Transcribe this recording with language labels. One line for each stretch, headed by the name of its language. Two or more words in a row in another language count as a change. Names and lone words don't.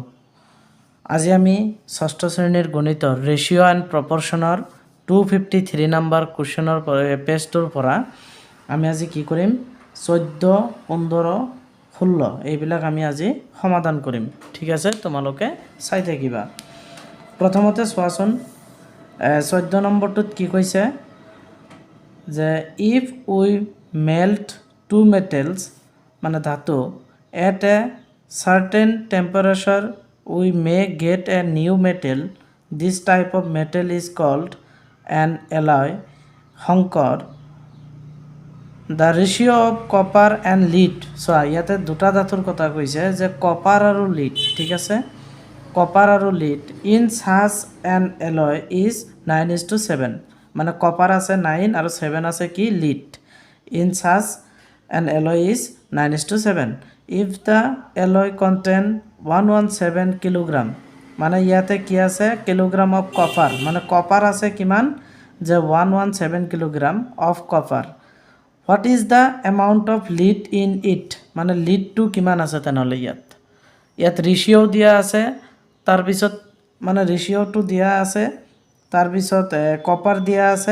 Assamese: আজি আমি ষষ্ঠ শ্ৰেণীৰ গণিতৰ
English: ratio and proportion
Assamese: 253 নম্বৰ কুৱেশ্যনৰ পেজটোৰ পৰা আমি আজি কি কৰিম 14, 15, 16 এইবিলাক আমি আজি সমাধান কৰিম। ঠিক আছে, তোমালোকে চাই থাকিবা। প্ৰথমতে চোৱাচোন 14 নম্বৰটোত কি কৈছে যে
English: if we melt two metals
Assamese: মানে ধাতু
English: at a certain temperature we may get a new metal. This type of metal is called an alloy. Hankor. The ratio of copper and lead.
Assamese: So ইয়াতে দুটা ধাতুৰ কথা কৈছে যে কপাৰ আৰু লিড। ঠিক আছে, কপাৰ আৰু লিড
English: in such an alloy is
Assamese: 9:7 মানে কপাৰ আছে 9 আৰু 7 আছে কি লিড।
English: in such an alloy is 9:7 if the alloy contain 117 কিলোগ্ৰাম
Assamese: মানে ইয়াতে কি আছে
English: kilogram of copper
Assamese: মানে কপাৰ আছে কিমান যে
English: 117 kilogram of copper. what is the amount of lead in it
Assamese: মানে লিডটো কিমান আছে তেনেহ'লে ইয়াত ৰেচিঅ' দিয়া আছে, তাৰপিছত মানে ৰেচিঅ'টো দিয়া আছে, তাৰপিছত কপাৰ দিয়া আছে।